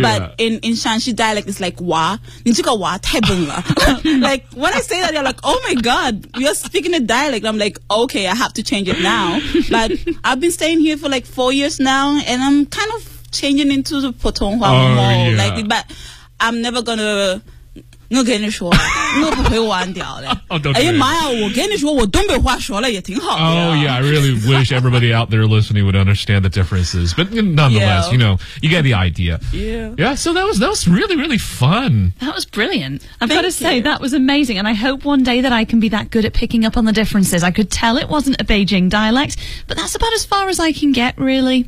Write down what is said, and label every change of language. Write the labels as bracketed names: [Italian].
[English] But in Shanxi dialect, it's like, wa. [Chinese] 你这个哇太笨了. [English] Like, when I say that, you're like, oh my God, you're speaking a dialect. I'm like, okay, I have to change it now. But I've been staying here for like 4 years now, and I'm kind of changing into the Putonghua more. Yeah. Like, but I'm never going to... [Chinese] 我跟你说, 我不会玩掉的。哎呀妈呀, 我跟你说, 我东北话说了也挺好的。 [English] Oh, yeah, I really wish everybody out there listening would understand the differences. But nonetheless, you know, you get the idea. Yeah. Yeah, so that was really, really fun. That was brilliant. I've got to say, that was amazing. And I hope one day that I can be that good at picking up on the differences. I could tell it wasn't a Beijing dialect, but that's about as far as I can get, really.